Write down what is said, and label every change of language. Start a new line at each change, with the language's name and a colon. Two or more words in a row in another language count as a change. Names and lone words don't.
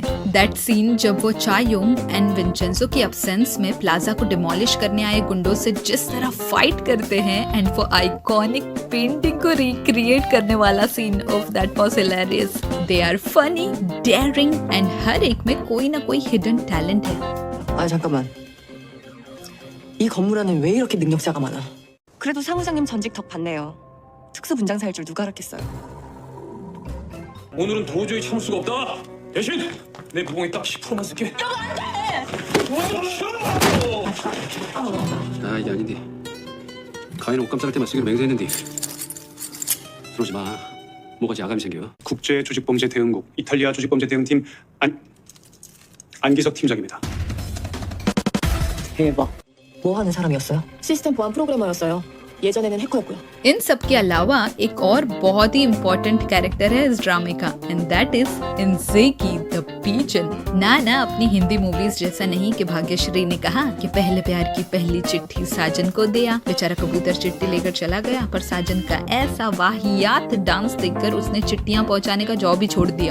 English: That scene
Hindi: जब वो चायोंग एंड विंचेंजो की अब्सेंस में प्लाजा को डिमोलिश करने आए गुंडों से जिस तरह फाइट करते हैं एंड वो
English: iconic painting
Hindi: को रिक्रिएट करने वाला सीन,
English: of that was hilarious. They are funny, daring and
Hindi: हर एक में कोई ना कोई
English: hidden talent
Hindi: है.
Korean: 잠깐만. 이 건물 안에 왜 이렇게 능력자가 많아? 그래도 사무장님 전직 덕 봤네요. 특수 분장사일 줄 누가 알았겠어요. 오늘은 도저히 참을 수가 없다. 대신 내 무공에 딱 10%만 쓸게. 아 이게 아닌데 가위는 옷 감쌀 때만 쓰기로 맹세했는데 들어오지 마. 뭐가지 아감이 생겨. 국제조직범죄대응국 이탈리아 조직범죄대응팀 안기석 팀장입니다. 대박. 뭐 하는 사람이었어요? 시스템 보안 프로그래머였어요. 예전에는 해커였고요.
Hindi: इन सब के अलावा एक और बहुत ही
English: important character
Hindi: है इस ड्रामे का
English: and that is Injeki the pigeon.
Hindi: ना अपनी
English: Hindi movies
Hindi: जैसा नहीं कि भाग्यश्री ने कहा कि पहले प्यार की पहली चिट्ठी साजन को दिया, बेचारा कबूतर चिट्ठी लेकर चला गया, पर साजन का ऐसा वाहियात डांस देखकर उसने चिट्ठियां पहुंचाने का जॉब ही छोड़ दिया।